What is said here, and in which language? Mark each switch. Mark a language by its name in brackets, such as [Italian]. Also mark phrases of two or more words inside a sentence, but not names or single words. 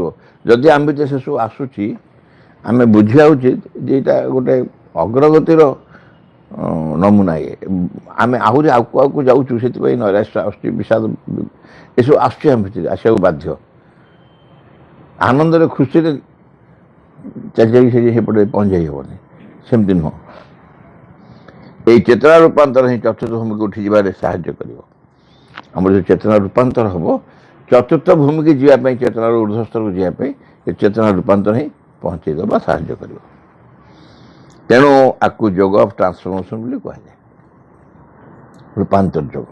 [Odia] ଯଦି ଆମ ଭିତରେ ସେସବୁ ଆସୁଛି ଆମେ ବୁଝିବା ଉଚିତ ଯେ ଏଇଟା ଗୋଟେ ଅଗ୍ରଗତିର ନମୁନା। ଆମେ ଆହୁରି ଆଗକୁ ଆଗକୁ ଯାଉଛୁ, ସେଥିପାଇଁ ନୈରାଶ୍ୟ ଆସୁଛି, ବିଷାଦ ଏସବୁ ଆସୁଛି ଆମ ଭିତରେ, ଆସିବାକୁ ବାଧ୍ୟ। ଆନନ୍ଦରେ ଖୁସିରେ ଚାଲି ଚାଲି ସେପଟେ ପହଞ୍ଚାଇ ହେବନି, ସେମିତି ନୁହଁ। ଏଇ ଚେତନା ରୂପାନ୍ତର ହିଁ ଚତୁର୍ଥ ଭୂମିକୁ ଉଠି ଯିବାରେ ସାହାଯ୍ୟ କରିବ। ଆମର ଯେଉଁ ଚେତନା ରୂପାନ୍ତର ହେବ, ଚତୁର୍ଥ ଭୂମିକି ଯିବା ପାଇଁ, ଚେତନାର ଉର୍ଦ୍ଧ୍ୱ ସ୍ତରକୁ ଯିବା ପାଇଁ ଏ ଚେତନା ରୂପାନ୍ତର ହିଁ ପହଞ୍ଚେଇ ଦେବା ସାହାଯ୍ୟ କରିବ। ତେଣୁ ଆକୁ [English] yoga of transformation [Odia] ବୋଲି କୁହାଯାଏ, ରୂପାନ୍ତର ଯୋଗ।